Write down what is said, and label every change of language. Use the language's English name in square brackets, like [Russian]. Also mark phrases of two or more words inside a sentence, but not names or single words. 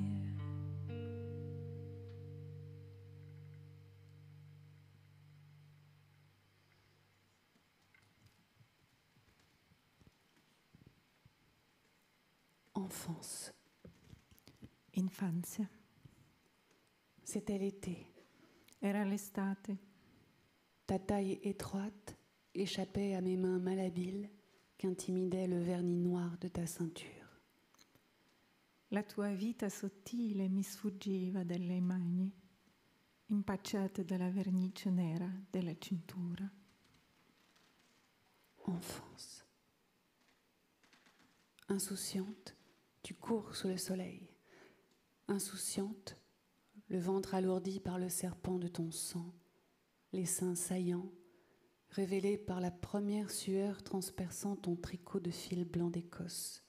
[French] Enfance. [Italian] Infanzia. [French] C'était l'été. [Italian] Era l'estate. [French] Ta taille étroite échappait à mes mains malhabiles qu'intimidait le vernis noir de ta ceinture. [Italian] La tua vita sottile mi sfuggiva dalle mani, impacciate dalla vernice nera della cintura. [French] Enfance. Insouciante, tu cours sous le soleil. Insouciante, le ventre alourdi par le serpent de ton sang, les seins saillants, révélés par la première sueur transperçant ton tricot de fil blanc d'Écosse.